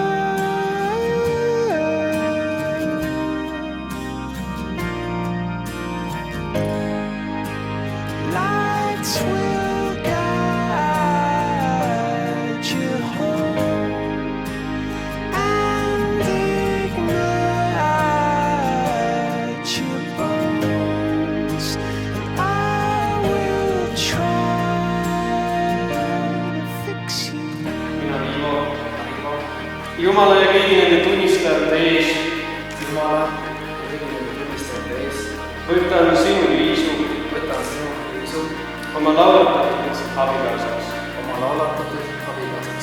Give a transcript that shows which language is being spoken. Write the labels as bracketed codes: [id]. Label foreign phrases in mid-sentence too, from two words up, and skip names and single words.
[en] Lights will guide you home and ignite your bones, and I will try to fix you. [et] Mina Ivo, Jumala ja kõigi nende tunnistajate ees, Jumala ja kõigi nende tunnistajate ees, võtan sinu Liisu võtan sinu Liisu oma laulatatud abikaasaks, oma laulatatud abikaasaks,